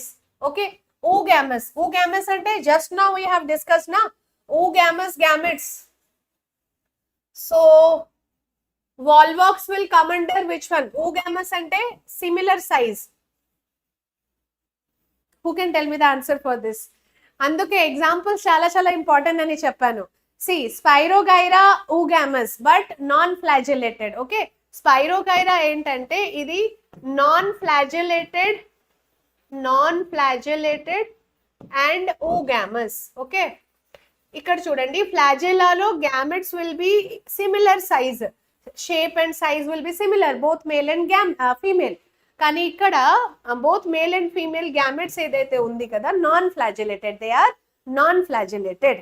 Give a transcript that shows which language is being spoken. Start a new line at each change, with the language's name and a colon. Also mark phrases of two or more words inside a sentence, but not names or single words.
English: Okay, oogamous ante just now we have discussed na, oogamous gametes. So volvox will come under which one? Oogamous ante similar size. Who can tell me the answer for this?
Telugu: అందుకే ఎగ్జాంపుల్స్ చాలా ఇంపార్టెంట్ అని చెప్పాను.
English: See, Spirogyra oogamous but non-flagellated. Okay, Spirogyra
Telugu: entante idi
English: non-flagellated and oogamous. Okay,
Telugu: ఇక్కడ చూడండి,
English: flagellalo gametes will be similar size, shape and size will be similar, both male and female.
Telugu: కానీ ఇక్కడ
English: both male and female gametes
Telugu: ఏదైతే ఉంది కదా,
English: non flagellated, they are non flagellated.